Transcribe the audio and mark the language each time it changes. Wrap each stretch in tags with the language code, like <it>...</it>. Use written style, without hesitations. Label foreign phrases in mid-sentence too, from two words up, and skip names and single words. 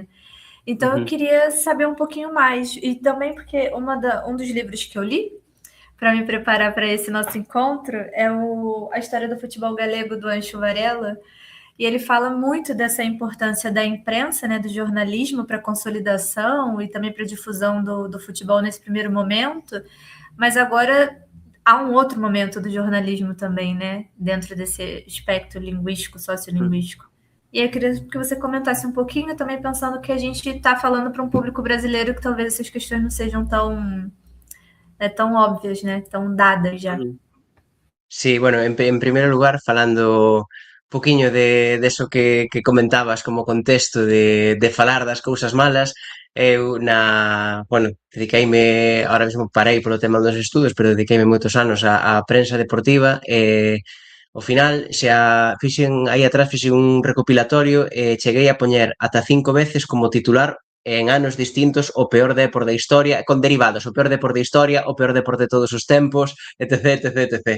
<pt>Então, eu queria saber um pouquinho mais, e também porque um dos livros que eu li, para me preparar para esse nosso encontro, é A História do Futebol Galego, do Ancho Varela, e ele fala muito dessa importância da imprensa, né, do jornalismo para a consolidação e também para a difusão do futebol nesse primeiro momento, mas agora há um outro momento do jornalismo também, né, dentro desse espectro linguístico, sociolinguístico. E eu queria que você comentasse um pouquinho, também pensando que a gente está falando para um público brasileiro que talvez essas questões não sejam tão óbvias, né, tão dadas já.</pt> <gl>Sí, bueno, en primeiro lugar, falando un poquinho de eso que comentabas como contexto de falar das cousas malas, eu bueno, dediqueime, ahora mesmo parei polo tema dos estudos, pero dediqueime moitos anos á prensa deportiva e ao final aí atrás fixen un recopilatorio e cheguei a poñer ata 5 veces como titular en anos distintos o peor Depor da historia, con derivados, o peor Depor da historia, o peor Depor de todos os tempos, etc, etc, etc.</gl>